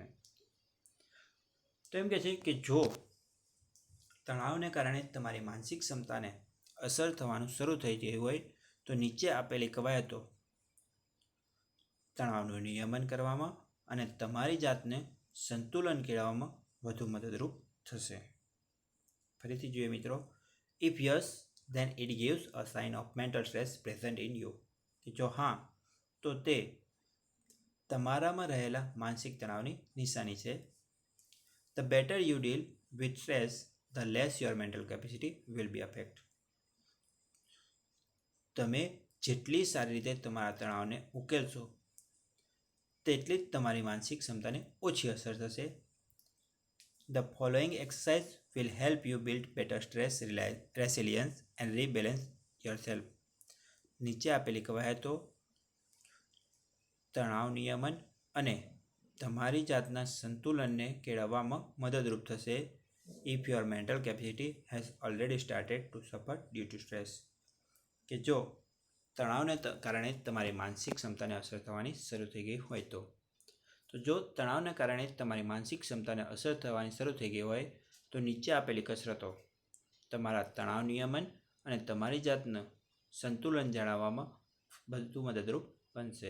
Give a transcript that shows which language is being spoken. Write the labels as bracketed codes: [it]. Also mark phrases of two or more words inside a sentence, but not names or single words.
[gu] તો એમ કહે છે કે જો તણાવને કારણે તમારી માનસિક ક્ષમતાને અસર થવાનું શરૂ થઈ ગયું હોય તો નીચે આપેલી કવાયતો તણાવનું નિયમન કરવામાં અને તમારી જાતને સંતુલન કેળવવામાં વધુ મદદરૂપ થશે. ફરીથી જોઈએ મિત્રો. [en] If yes then it gives a sign of mental stress present in you. [gu] કે જો હા તો તે તમારામાં રહેલા માનસિક તણાવની નિશાની છે. [en] The better you deal with stress, the less your mental capacity will be affected. [gu] તમે જેટલી સારી રીતે તમારા તણાવને ઉકેલશો તેટલી જ તમારી માનસિક ક્ષમતાને ઓછી અસર થશે. [en] The following exercise will help you build better stress resilience and rebalance yourself. [gu] નીચે આપેલી કવાયતો તણાવ નિયમન અને તમારી જાતના સંતુલનને કેળવવામાં મદદરૂપ થશે. [en] If your mental capacity has already started to suffer due to stress. [gu] કે જો તણાવને કારણે તમારી માનસિક ક્ષમતાને અસર થવાની શરૂ થઈ ગઈ હોય તો જો તણાવને કારણે તમારી માનસિક ક્ષમતાને અસર થવાની શરૂ થઈ ગઈ હોય તો નીચે આપેલી કસરતો તમારા તણાવ નિયમન અને તમારી જાતનું સંતુલન જાળવવામાં બધું મદદરૂપ બનશે.